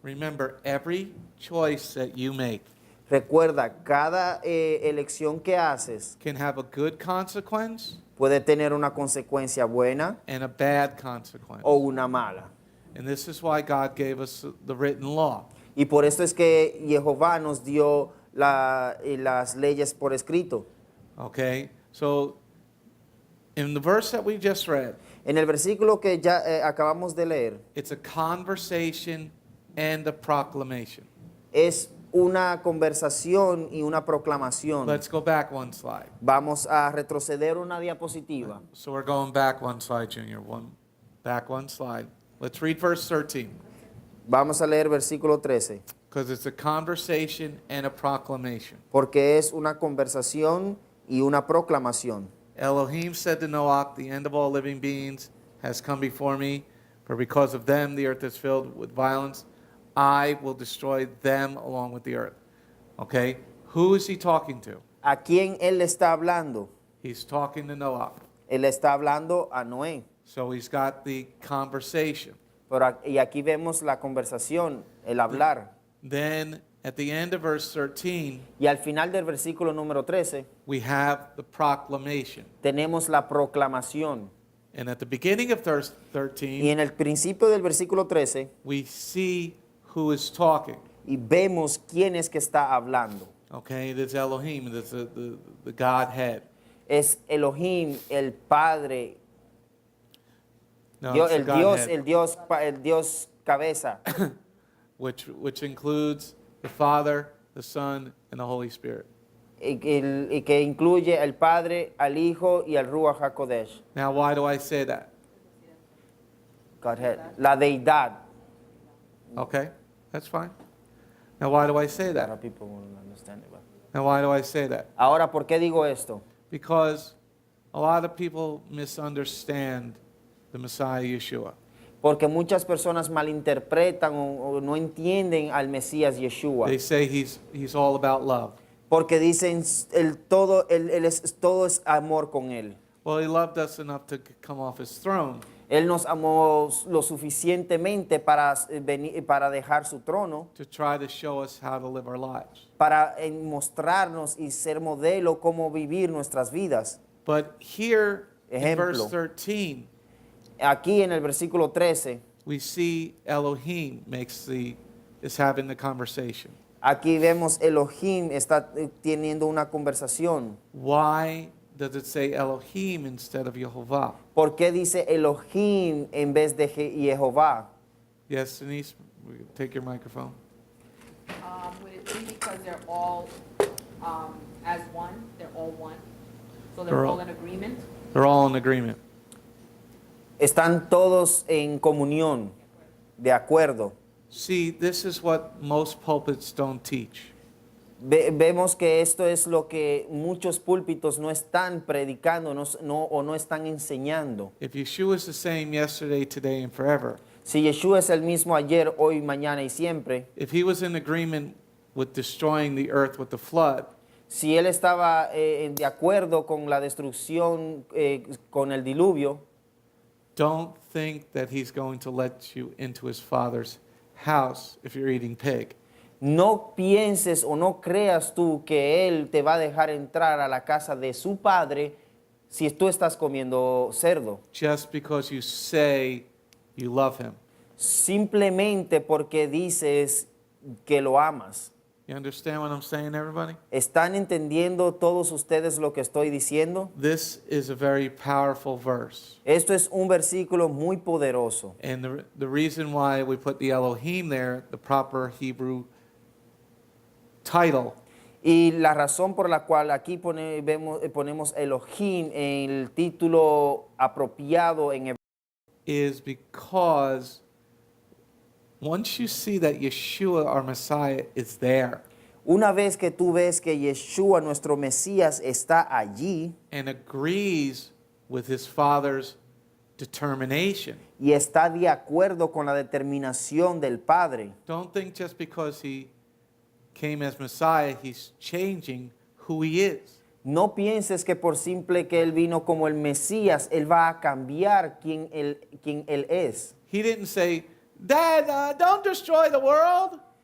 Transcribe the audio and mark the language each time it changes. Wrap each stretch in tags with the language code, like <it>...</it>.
<en>Remember, every choice that you make</en> <es>Recuerda, cada elección que haces</es> <en>can have a good consequence</en> <es>puede tener una consecuencia buena</es> <en>and a bad consequence.</en> <es>o una mala.</es> <en>And this is why God gave us the written law.</en> <es>Y por esto es que Jehová nos dio las leyes por escrito.</es> <en>Okay? So, in the verse that we just read,</en> <es>En el versículo que ya acabamos de leer,</es> <en>it's a conversation and a proclamation.</en> <es>es una conversación y una proclamación.</es> <en>Let's go back one slide.</en> <es>Vamos a retroceder una diapositiva.</es> <en>So we're going back one slide, Junior. Back one slide. Let's read verse 13.</en> <es>Vamos a leer versículo 13.</es> <en>Because it's a conversation and a proclamation.</en> <es>Porque es una conversación y una proclamación.</es> <en>Elohim said to Noach, the end of all living beings has come before me, for because of them the earth is filled with violence. I will destroy them along with the earth. Okay? Who is he talking to?</en> <es>¿A quién Él le está hablando?</es> <en>He's talking to Noah.</en> <es>Él está hablando a Noé.</es> <en>So he's got the conversation.</en> <es>Y aquí vemos la conversación, el hablar.</es> <en>Then at the end of verse 13,</en> <es>Y al final del versículo número 13,</es> <en>we have the proclamation.</en> <es>tenemos la proclamación.</es> <en>And at the beginning of verse</en> <es>Y</es> <en>13,</en> <es>en el principio del versículo 13,</es> <en>we see who is talking.</en> <es>y vemos quién es que está hablando.</es> <en>Okay, it is Elohim, it is the Godhead.</en> <es>Es Elohim, el Padre,</es> <en>No,</en> <es>Dios,</es> <en>it's the Godhead,</en> <es>el Dios cabeza,</es> <en>which includes the Father, the Son, and the Holy Spirit.</en> <es>y que incluye al Padre, al Hijo y al Ruach HaKodesh.</es> <en>Now, why do I say that?</en> <es>Godhead, la deidad.</es> <en>Okay, that's fine. Now, why do I say</en> <es>Ahora</es> <en>that? people won't understand it, but- Now, why do I say that?</en> <es>Ahora, ¿por qué digo esto?</es> <en>Because a lot of people misunderstand the Messiah Yeshua.</en> <es>Porque muchas personas malinterpretan o no entienden al Mesías Yeshua.</es> <en>They say he's all about love.</en> <es>Porque dicen todo es amor con él.</es> <en>Well, he loved us enough to come off his throne,</en> <es>Él nos amó lo suficientemente para dejar su trono,</es> <en>to try to show us how to live our lives.</en> <es>para mostrarnos y ser modelo cómo vivir nuestras vidas.</es> <en>But here in</en> <es>Ejemplo.</es> <en>verse 13,</en> <es>Aquí en el versículo 13,</es> <en>we see Elohim is having the conversation.</en> <es>aquí vemos Elohim está teniendo una conversación.</es> <en>Why does it say Elohim instead of Yehovah?</en> <es>¿Por qué dice Elohim en vez de Jehová?</es> <en>Yes, Denise, take your microphone. Would it be because they're all as one? They're all one? So They're they're all- all in agreement? They're all in agreement.</en> <es>Están todos en comunión, de acuerdo.</es> <en>See, this is what most pulpits don't teach.</en> <es>Vemos que esto es lo que muchos púlpitos no están predicando o no están enseñando.</es> <en>If Yeshua is the same yesterday, today, and forever,</en> <es>Si Yeshua es el mismo ayer, hoy, mañana y siempre,</es> <en>if he was in agreement with destroying the earth with the flood,</en> <es>si Él estaba de acuerdo con la destrucción, con el diluvio,</es> <en>don't think that he's going to let you into his father's house if you're eating pig.</en> <es>no pienses o no creas tú que Él te va a dejar entrar a la casa de su padre si tú estás comiendo cerdo.</es> <en>Just because you say you love him.</en> <es>Simplemente porque dices que lo amas.</es> <en>You understand what I'm saying, everybody?</en> <es>¿Están entendiendo todos ustedes lo que estoy diciendo?</es> <en>This is a very powerful verse.</en> <es>Esto es un versículo muy poderoso.</es> <en>And the reason why we put the Elohim there, the proper Hebrew title,</en> <es>Y la razón por la cual aquí ponemos Elohim en el título apropiado en hebreo</es> <en>is because once you see that Yeshua, our Messiah, is there</en> <es>una vez que tú ves que Yeshua, nuestro Mesías, está allí</es> <en>and agrees with his Father's determination,</en> <es>y está de acuerdo con la determinación del Padre,</es> <en>don't think just because he came as Messiah, he's changing who he is.</en> <es>no pienses que por simple que Él vino como el Mesías, Él va a cambiar quién Él es.</es> <en>He didn't say, Dad, don't destroy the world.</en>